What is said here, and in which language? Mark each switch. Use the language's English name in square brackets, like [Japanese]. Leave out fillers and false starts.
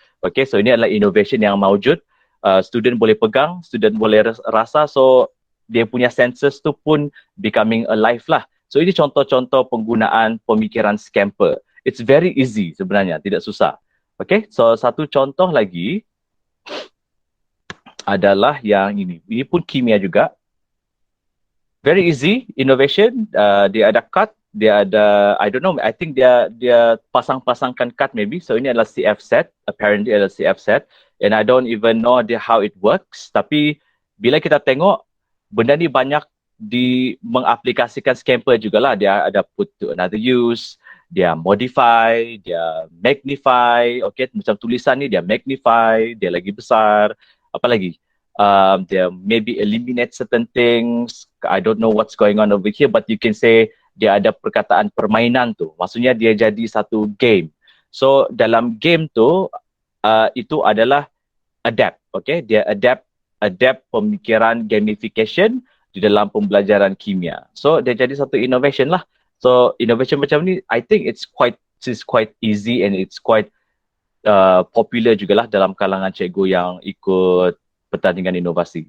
[Malay] Okay, so ini adalah innovation yang maujud. Student boleh pegang, student boleh rasa, so dia punya senses tu pun [English] becoming alive [Malay] lah. So ini contoh-contoh penggunaan pemikiran Scamper. [English] It's very easy [Malay] sebenarnya, tidak susah. Okay, so satu contoh lagi adalah yang ini. Ini pun kimia juga. [English] Very easy, [Malay] innovation. Dia ada card, dia ada, [English] I don't know, I think [Malay] dia pasang-pasangkan card maybe. So ini adalah CF set, apparently adalah CF set. [English] And I don't even know how it works. [Malay] Tapi bila kita tengok, benda ni banyak mengaplikasikan Scamper jugalah. Dia ada [English] put to another use, [Malay] dia modify, dia magnify, okay, macam tulisan ni dia magnify, dia lagi besar, apa lagi? Dia [English] maybe eliminate certain things. I don't know what's going on over here, but you can say [Malay] dia ada perkataan permainan tu. Maksudnya dia jadi satu game. So dalam game tu, itu adalah adapt, okay? Dia adapt pemikiran gamification di dalam pembelajaran kimia. So dia jadi satu innovation lah. So innovation macam ni, [English] I think it's quite easy and it's quite popular [Malay] jugalah dalam kalangan cikgu yang ikut pertandingan inovasi.